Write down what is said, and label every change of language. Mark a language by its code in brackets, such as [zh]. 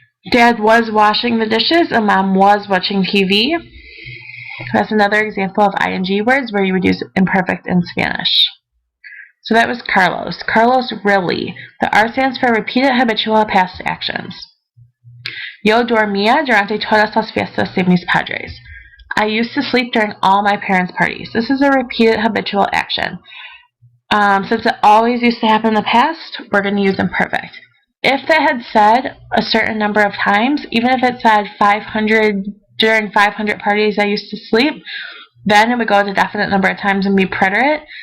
[en] Dad was washing the dishes and Mom was watching TV. That's another example of ing words where you would use imperfect in Spanish. So that was Carlos. Carlos really. The R stands for repeated habitual past actions. [es] Yo dormía durante todas las fiestas de mis padres. [en] I used to sleep during all my parents' parties. This is a repeated habitual action. Since it always used to happen in the past, we're going to use imperfect. If that had said a certain number of times, even if it said 500 during 500 parties I used to sleep, then it would go to definite number of times and be preterite.